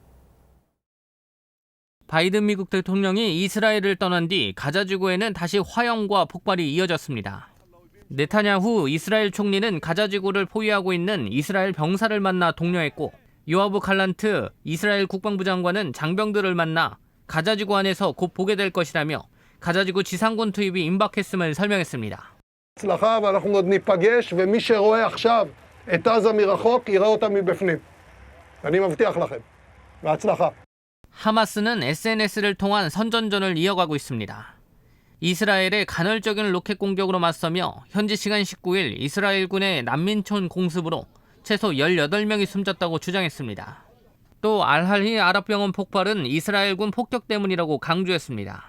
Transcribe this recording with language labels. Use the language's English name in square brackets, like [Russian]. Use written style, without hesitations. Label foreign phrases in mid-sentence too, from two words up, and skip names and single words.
[Korean] 바이든 미국 대통령이 이스라엘을 떠난 뒤 가자지구에는 다시 화형과 폭발이 이어졌습니다. 네타냐후 이스라엘 총리는 가자지구를 포위하고 있는 이스라엘 병사를 만나 독려했고, 요아브 갈란트 이스라엘 국방부 장관은 장병들을 만나 가자지구 안에서 곧 보게 될 것이라며 가자지구 지상군 투입이 임박했음을 설명했습니다. [Hebrew] הצלחה ואנחנו עוד ניפגש ומי שרואה עכשיו את עזה מרחוק יראה אותה מבפנים. אני מבטיח לכם. בהצלחה. [Korean] 하마스는 SNS를 통한 선전전을 이어가고 있습니다. 이스라엘의 간헐적인 로켓 공격으로 맞서며 현지 시간 19일 이스라엘군의 난민촌 공습으로 최소 18명이 숨졌다고 주장했습니다. 또 알할히 아랍병원 폭발은 이스라엘군 폭격 때문이라고 강조했습니다.